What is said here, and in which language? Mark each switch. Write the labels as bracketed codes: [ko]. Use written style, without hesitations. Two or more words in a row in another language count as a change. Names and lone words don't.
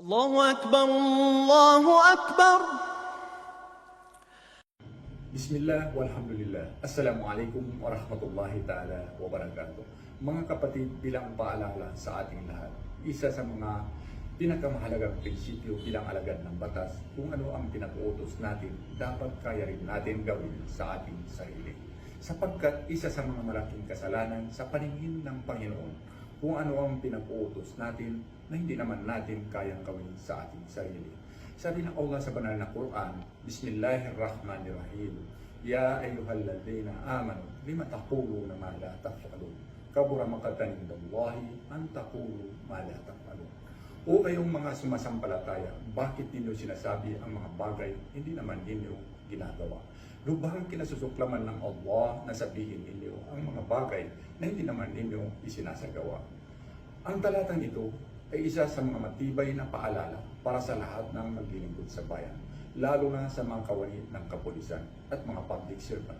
[ar] الله أكبر الله أكبر. بسم الله والحمد لله. السلام عليكم ورحمة الله تعالى وبركاته. [tl] Mga kapatid, bilang paalala sa ating lahat, isa sa mga pinakamahalagang prinsipyo bilang alagad ng batas, kung ano ang pinag-uutos natin, dapat kaya rin natin gawin sa ating sarili. Sapagkat isa sa mga malaking kasalanan sa paningin ng Panginoon, kung ano ang pinag-uutos natin na hindi naman natin kayang gawin sa ating sarili. Sabi ng Allah sa banal na Quran, Bismillahirrahmanirrahim. [ar] يا أيها الذين آمنوا, لم تقولون ما لا تفعلون. كبر مقتا عند الله أن تقولوا ما لا تفعلون. [tl] O kayong mga sumasampalataya, bakit ninyo sinasabi ang mga bagay hindi naman ninyo ginagawa? Lubhang kinasusuklaman ng Allah na sabihin ninyo ang mga bagay na hindi naman ninyo isinasagawa. Ang talatang ito ay isa sa mga matibay na paalala para sa lahat ng maglilingkod sa bayan, lalo na sa mga kawani ng kapulisan at mga [en] public servant.